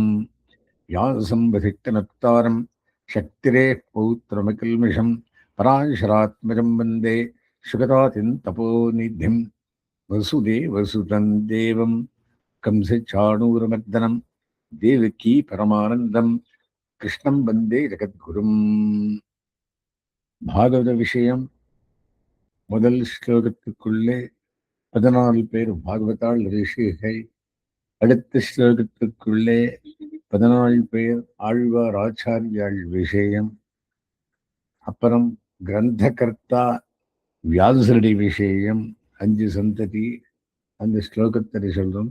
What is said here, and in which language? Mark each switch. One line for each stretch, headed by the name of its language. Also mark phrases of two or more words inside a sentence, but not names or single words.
Sanskrit: व्यासं वसिष्ठनप्तारं शक्तिरेः पौत्रमकिल्मिषं पराशरात्मजं वन्दे सुगतातिं तपोनिधिं वसुदेवसुतं देवं कंसचाणूरमर्दनं देवकी परमानन्दं कृष्णं वन्दे जगद्गुरुम्.
Tamil: பாகவத விஷயம் முதல் ஸ்லோகத்துக்குள்ளே 14 பேர் பாகவதாள் ரிஷிகள், அடுத்த ஸ்லோகத்துக்குள்ளே 14 பேர் ஆழ்வார் ஆச்சாரியாள் விஷயம், அப்புறம் கிரந்தகர்த்தா வியாசருடைய விஷயம், 5 சந்ததி அந்த ஸ்லோகத்தில் சொல்றோம்.